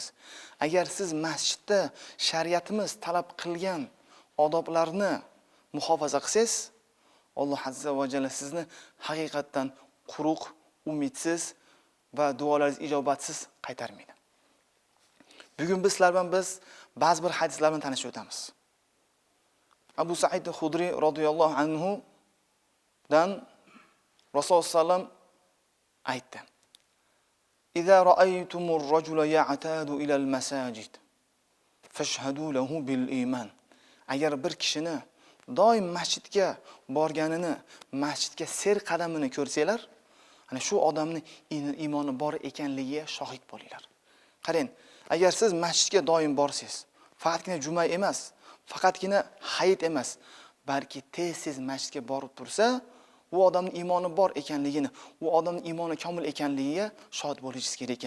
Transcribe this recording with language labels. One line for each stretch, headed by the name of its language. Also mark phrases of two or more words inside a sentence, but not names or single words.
Uzbek: Agar siz masjidda shariatimiz talab qilgan odoblarni muhofaza qilsangiz, Alloh
Arabic: عز وجل
Uzbek: sizni haqiqatan quruq, umidsiz va duolaringiz ijobatsiz qaytarmaydi. Bugun biz sizlar bilan ba'zi bir hadislar bilan tanishib o'tamiz. Abu Sa'id al-Khudri
Arabic: رضي الله عنه
Uzbek: dan Rasululloh sallam aytdi:
Arabic: "إذا رأيتم الرجل يعتاد إلى المساجد فاشهدوا له بالإيمان."
Uzbek: Agar bir kishini doim masjidga borganini, masjidga ser qadamini ko'rsanglar, ana shu odamning iymoni bor ekanligiga shohid bo'linglar. Qarang, agar siz masjidga doim borsiz, faqatgina juma emas, faqatgina hayit emas, balki tez masjidga borib tursa, u odamning iymoni bor ekanligini, u odamning iymoni komil ekanligiga shohid bo'lishingiz kerak ekan.